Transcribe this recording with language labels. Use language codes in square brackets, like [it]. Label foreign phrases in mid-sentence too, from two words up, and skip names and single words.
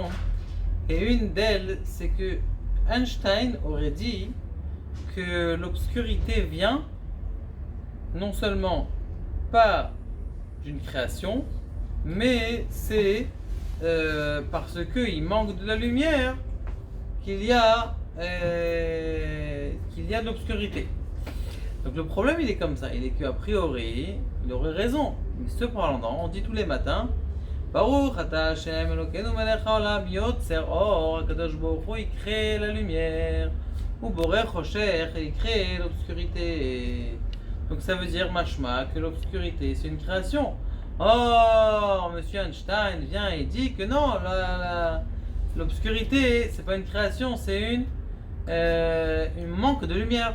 [fr] Et une d'elles, c'est que Einstein aurait dit que l'obscurité vient non seulement pas d'une création, mais c'est parce qu'il manque de la lumière qu'il y a de l'obscurité. Donc le problème il est comme ça, il est qu'a priori, il aurait raison. Mais cependant, on dit tous les matins, [he] ברוך אתה השם אלוקינו מלך העולם יוצר אור, הקדוש ברוך הוא, [fr] il crée la lumière, [he] ובורא חושך, [fr] il crée l'obscurité. Donc ça veut dire mashma que l'obscurité c'est une création. Or, Monsieur Einstein vient et dit que non, l'obscurité c'est pas une création, c'est un manque de lumière.